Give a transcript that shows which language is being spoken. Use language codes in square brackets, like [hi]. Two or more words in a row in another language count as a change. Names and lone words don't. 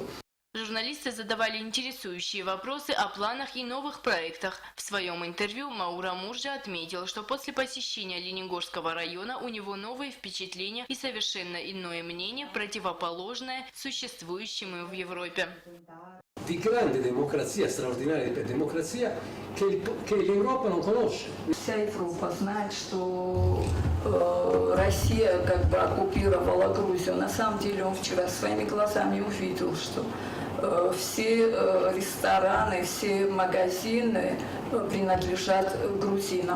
[ru] Журналисты задавали интересующие вопросы о планах и новых проектах. В своем интервью Маура Муржа отметил, что после посещения Ленигорского района у него новые впечатления и совершенно иное мнение, противоположное существующему в Европе. [it] Di grande democrazia, straordinaria democrazia che l'Europa non conosce. [ru] Вся Европа знает, что Россия оккупировала Грузию. На самом деле он вчера своими глазами увидел, что все рестораны, все магазины принадлежат грузинам.